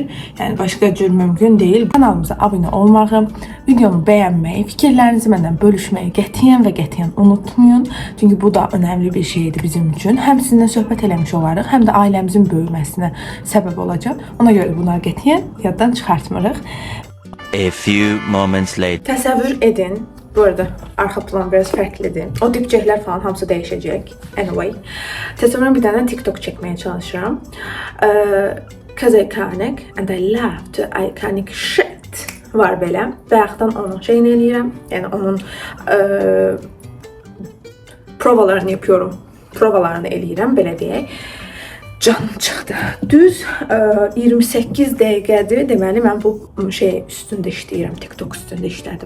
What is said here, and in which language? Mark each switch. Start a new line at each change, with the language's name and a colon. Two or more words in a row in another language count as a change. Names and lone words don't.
Azerbaijani: Yəni başqa cür mümkün deyil. Kanalımıza abunə olmağı, videomu bəyənməyi, fikirlərinizi məndən bölüşməyi qətiyyən unutmayın. Çünki bu da önəmli bir şeydir bizim üçün. Həm sizinlə söhbət eləmiş olarıq, həm də ailəmizin böyüməsinə səbəb olacaq. Ona görə bunları qətiyyən yaddan çıxartmırıq.
English: A few moments later.
Azerbaijani: Təsəvvür edin. Bu arada arxa plan biraz fərqlidir. O dipçəklər falan hamısı dəyişəcək. Anyway. Təsəvvürən bir dənə TikTok çəkməyə çalışıram.
English: Cause iconic and I love the iconic shit
Azerbaijani: var belə. Bayaqdan onun şeyini eləyirəm. Yəni onun provalarını yapıyorum. Provalarını eləyirəm, belə deyək. Canım çıxdı. Düz 28 dəqiqədir. Deməli, mən bu şey üstündə işləyirəm. TikTok üstündə işlədim.